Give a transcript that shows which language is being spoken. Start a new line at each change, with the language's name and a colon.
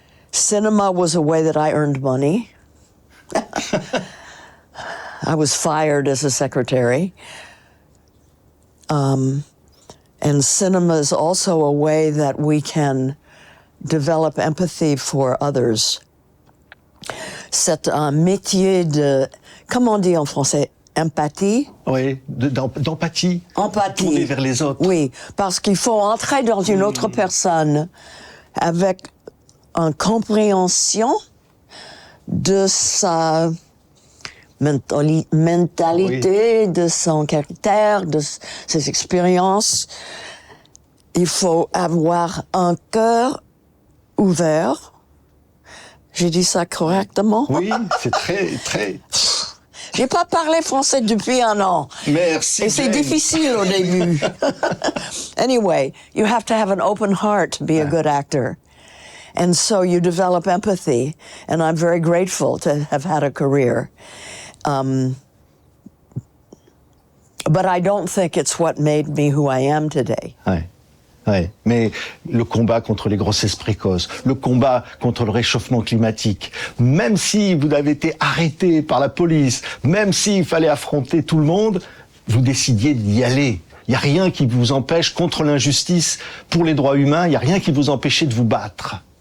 English: Cinema was a way that I earned money. I was fired as a secretary. And cinema is also a way that we can develop empathy for others.
French: C'est un métier de, comment on dit en français, empathie? Oui, d'empathie. Empathie. Tourner vers les autres. Oui, parce qu'il faut entrer dans une autre personne avec une compréhension de sa mentalité, oui, de son caractère, de ses expériences. Il faut avoir un cœur ouvert. J'ai dit ça correctement? Oui, c'est très... J'ai pas parlé français depuis 1 an. Merci. Et c'est difficile au début.
English: Anyway, you have to have an open heart to be a good actor. And so you develop empathy. And I'm very grateful to have had a career. But I don't think it's what made me who I am today.
French: Ouais. Ouais, mais le combat contre les grossesses précoces, le combat contre le réchauffement climatique, même si vous avez été arrêté par la police, même s'il fallait affronter tout le monde, vous décidiez d'y aller. Il n'y a rien qui vous empêche, contre l'injustice, pour les droits humains, il n'y a rien qui vous empêchait de vous battre.